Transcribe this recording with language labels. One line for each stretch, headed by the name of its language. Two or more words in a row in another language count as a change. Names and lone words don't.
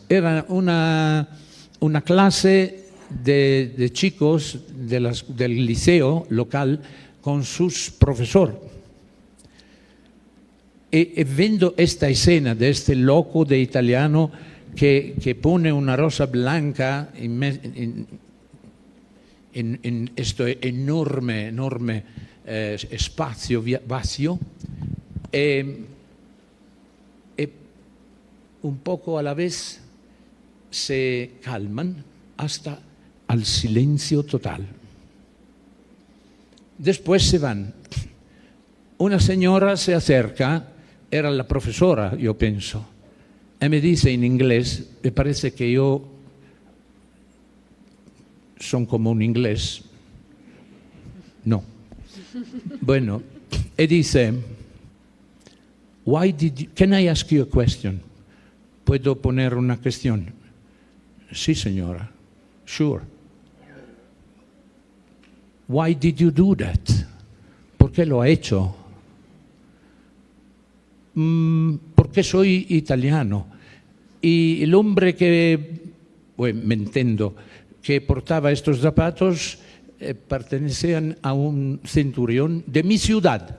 Spanish: Era una clase de chicos del liceo local con sus profesores. E vendo esta escena de este loco de italiano que pone una rosa blanca
Italian: in questo enorme spazio
Spanish: vacío, e un poco a la vez se calman hasta al silencio total. Después se van. Una señora se acerca, era la profesora, yo pienso, y me dice en inglés, me parece que yo son como un inglés. No. Bueno, y dice,
English: can I ask you a question?
Spanish: ¿Puedo poner una cuestión? Sí, señora.
English: Sure. Why did you do that?
Spanish: ¿Por qué lo ha hecho? Porque soy italiano. Y el hombre que, me entiendo, que portaba estos zapatos pertenecían a un centurión de mi ciudad.